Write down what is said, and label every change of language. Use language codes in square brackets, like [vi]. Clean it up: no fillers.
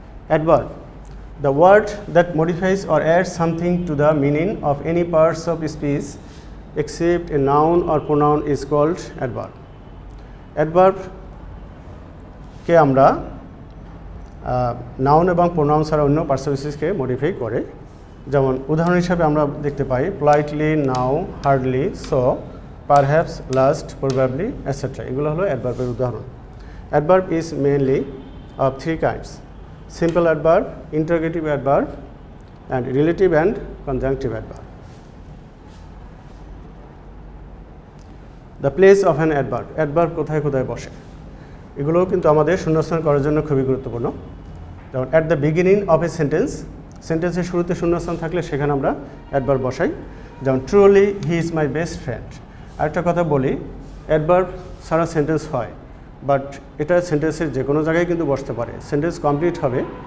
[en] Adverb, the word that modifies or adds something to the meaning of any parts of speech except a noun or pronoun is called adverb. [bn] Adverb কে আমরা noun এবং pronoun ছাড়া অন্য parts of স্পিচকে modify করে। যেমন উদাহরণ হিসাবে আমরা দেখতে পাই politely, now, hardly, so, perhaps, last, probably, etc. এগুলো হলো অ্যাডভার্বের উদাহরণ। [en] Adverb is mainly of three kinds: simple adverb, interrogative adverb, and relative and conjunctive adverb. The place of an adverb, [bn] adverb কোথায় কোথায় বসে, এগুলোও কিন্তু আমাদের শূন্যস্থান করার জন্য খুবই গুরুত্বপূর্ণ। যেমন [en] at the beginning of a sentence, [bn] সেন্টেন্সের শুরুতে শূন্যস্থান থাকলে সেখানে আমরা অ্যাডভার্ব বসাই। যেমন [en] Truly he is my best friend. [bn] আরেকটা কথা বলি, অ্যাডভার্ব ছাড়া সেন্টেন্স হয়, বাট এটা সেন্টেন্সের যে কোনো জায়গায় কিন্তু বসতে পারে, সেন্টেন্স কমপ্লিট হবে।